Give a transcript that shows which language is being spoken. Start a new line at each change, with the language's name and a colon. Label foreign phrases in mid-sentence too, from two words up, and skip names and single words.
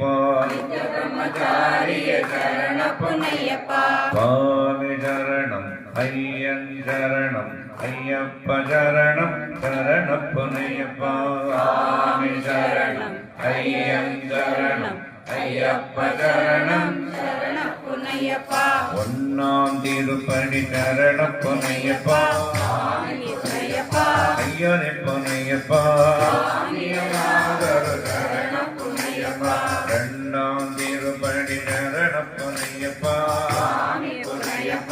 Kannada: ನಿತ್ಯ ಬ್ರಹ್ಮಚಾರಿಯ ಶರಣಪ್ಪನಯ್ಯಪ್ಪ ಸ್ವಾಮಿ ಶರಣಂ ಅಯ್ಯನ್ ಶರಣಂ ಅಯ್ಯಪ್ಪ ಶರಣಂ ಶರಣಪ್ಪನಯ್ಯಪ್ಪ ಸ್ವಾಮಿ ಶರಣಂ ಅಯ್ಯನ್ ಶರಣಂ ಅಯ್ಯಪ್ಪ ಶರಣಂ ಶರಣಪ್ಪನಯ್ಯಪ್ಪ
Tamil: ஒன்னாம் திருப்படி சரணப்பனையப்பா
Kannada: ಸ್ವಾಮಿಯಪ್ಪ
Tamil: ஐயனப்பனையப்பா
Kannada: ಶರಣಪ್ಪನಯ್ಯಪ್ಪ
Tamil: ரெண்டாம் திருப்படி சரணப்பனையப்பா
Kannada: ಸ್ವಾಮಿಯಪ್ಪ